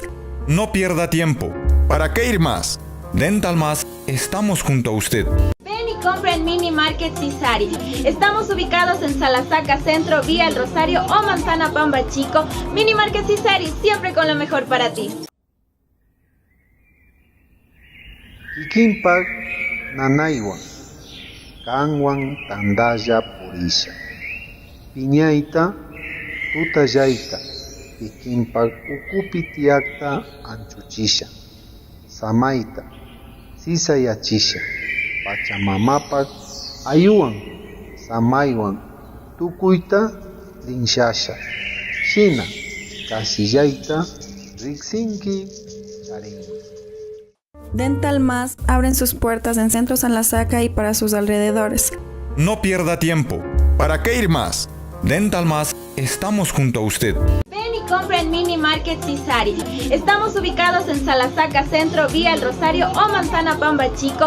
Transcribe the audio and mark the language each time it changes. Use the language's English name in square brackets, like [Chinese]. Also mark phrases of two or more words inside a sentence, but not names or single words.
[Spanish] No pierda tiempo. ¿Para qué ir más? Dental Más, estamos junto a usted. Ven y compra en Mini Market Cisari. Estamos ubicados en Salasaca Centro, vía El Rosario o Manzana Pamba Chico. Mini Market Cisari, siempre con lo mejor para ti. [Quechua] Kikinpak nanaywan, kanwan tandaya purisha. Piñayta, tutayayta, kikinpak ukupi tiyakta anchuchisha. Samayta, sisayachisha. Pachamamapak ayuwan, samaywan, tukuyta linshasha. Shina, kasillayta, riksinki, charinki. [Spanish] Dental Más abren sus puertas en Centro San Lasaca y para sus alrededores. No pierda tiempo. ¿Para qué ir más? Dental Más, estamos junto a usted. Ven y compra en Mini Market Cisari. Estamos ubicados en Salasaca Centro, vía El Rosario o Manzana Pamba Chico.